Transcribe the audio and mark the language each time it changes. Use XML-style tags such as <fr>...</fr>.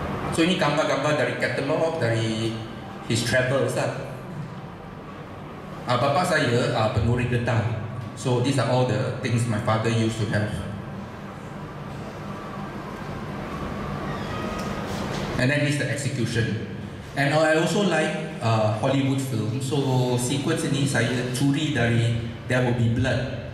<ms>So ini gambar-gambar dari katalog, dari</ms> <en>his travels</en> <ms>lah. Bapa saya penuri getah.</ms> <en>So these are all the things my father used to have. And then this is the execution. And I also like Hollywood film.</en> <ms>So sequence ini saya curi dari There Will Be Blood.</ms>